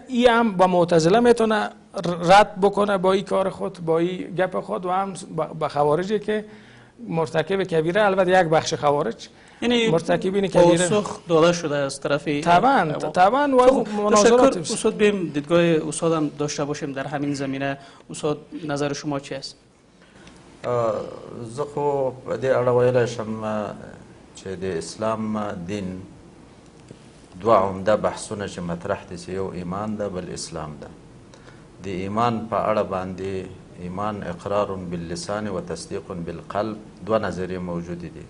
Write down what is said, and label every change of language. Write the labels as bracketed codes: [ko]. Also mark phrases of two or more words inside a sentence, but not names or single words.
[fa] ای هم با معتزله میتونه رد بکنه با این کار خود، با این گپ خود، و هم با خوارجی که مرتکب کبیره، البته یک بخش خوارج یعنی مرتکبین کبیره پاسخ داده شده از طرف طبعا و مناظرات. استاد بیم دیدگاه استاد هم داشته باشیم در همین زمینه. استاد نظر شما چی است؟ [ps] زه خو په دې اړه ویلی شم چې د اسلام دین دوه عمده بحثونه چې مطرح دي چې یو ایمان ده بل اسلام ده. د ایمان په اړه باندې ایمان [ar] اقرار باللسان و تصدیق بالقلب [ps] دوه نظریې موجودې دي.